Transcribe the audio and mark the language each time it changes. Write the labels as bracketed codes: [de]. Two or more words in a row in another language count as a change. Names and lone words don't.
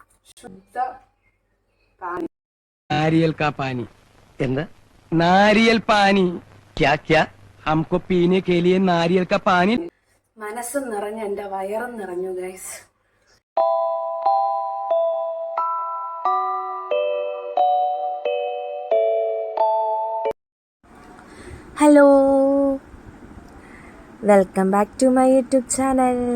[hi] शुद्ध पानी। नारियल का पानी। എന്താ? नारियल पानी। क्या क्या? हमको पीने के लिए नारियल का पानी। [ml] മനസ്സും നിറഞ്ഞു, എൻ്റെ വയറും നിറഞ്ഞു ഗൈസ്. [en] Hello, welcome back to my YouTube channel.